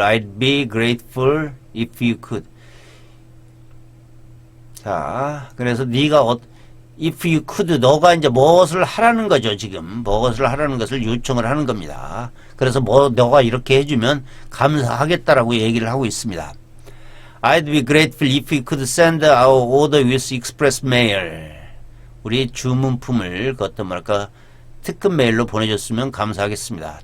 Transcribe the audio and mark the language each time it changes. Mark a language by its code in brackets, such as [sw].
[en] I'd be grateful if you could. [ko] 자, 그래서 네가 [en] if you could, [ko] 너가 이제 무엇을 하라는 거죠, 지금. 무엇을 하라는 것을 요청을 하는 겁니다. 그래서 너가 이렇게 해주면 감사하겠다라고 얘기를 하고 있습니다. [en] I'd be grateful if you could send our order with express mail. [ko] 우리 주문품을 어떤 뭐랄까 특급 메일로 보내줬으면 감사하겠습니다.